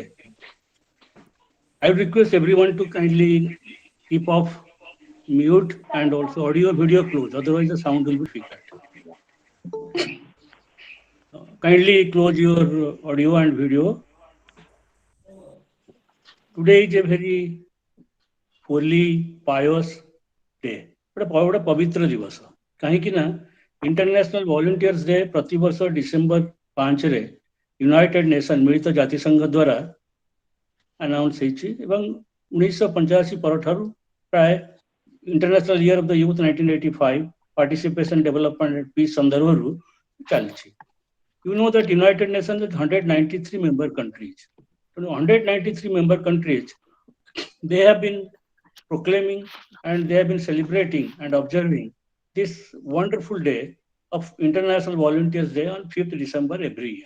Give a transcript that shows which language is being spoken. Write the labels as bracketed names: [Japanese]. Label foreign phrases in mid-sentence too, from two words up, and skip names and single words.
[English] I would request everyone to kindly keep off mute and also audio video close, otherwise the sound will be flickered. Kindly close your audio and video. Today is a very holy, pious day. [Odia] ଗୋଟେ ପବିତ୍ର ଦିବସ କାହିଁକି ନା ଇଣ୍ଟରନ୍ୟାସନାଲ ଭଲେଣ୍ଟିୟର୍ସ ଡେ ପ୍ରତିବର୍ଷ ଡିସେମ୍ବର 5ରେ ୟୁନାଇଟେଡ୍ ନେସନ୍ ମିଳିତ ଜାତିସଂଘ ଦ୍ୱାରା ଆନାଉନ୍ସ ହେଇଛି ଏବଂ 1985 ପରଠାରୁ ପ୍ରାୟ ଇଣ୍ଟରନ୍ୟାସନାଲ ଇୟର ଅଫ୍ ଦ ୟୁଥ୍ 1985 ପାର୍ଟିସିପେସନ ଡେଭଲପମେଣ୍ଟ ଆଣ୍ଡ ପିସ୍ ସନ୍ଦର୍ଭରୁ ଚାଲିଛି। [English] You know that United Nations has 193 member countries. 193 member countries, they have been proclaiming and they have been celebrating and observing this wonderful day of International Volunteers Day on 5th December every year.